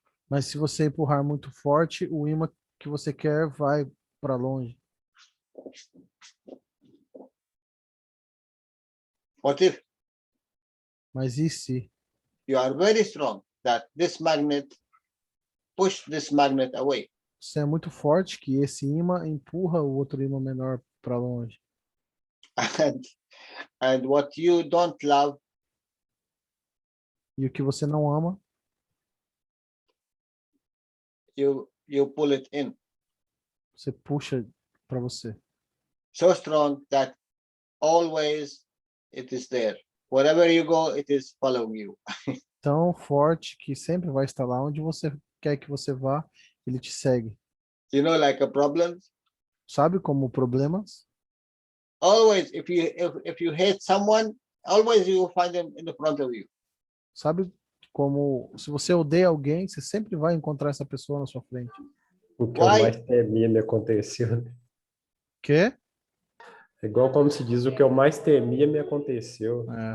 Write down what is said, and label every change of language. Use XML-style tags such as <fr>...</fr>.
<pt>Mas se você empurrar muito forte, o ímã que você quer vai para longe.</pt> <en>What if</en> <pt>Mas e se</pt> <en>you are very strong that this magnet push this magnet away?</en> <pt>você é muito forte que esse ímã empurra o outro ímã menor para longe?</pt> <en>And what you don't love,</en> <pt>E o que você não ama,</pt> <en>you pull it in.</en> <pt>você puxa para você.</pt> <en>So strong that always it is there. Wherever you go, it is following you.</en> <pt>Tão forte que sempre vai estar lá onde você quer que você vá, ele te segue.</pt> <en>You know, like a problem.</en> <pt>Sabe como problemas?</pt> <en>Always, if you hate someone, always you will find them in the front of you.</en> <pt>Sabe como se você odeia alguém, você sempre vai encontrar essa pessoa na sua frente. O que eu mais temia me aconteceu. Quê? É igual como se diz, o que eu mais temia me aconteceu.</pt>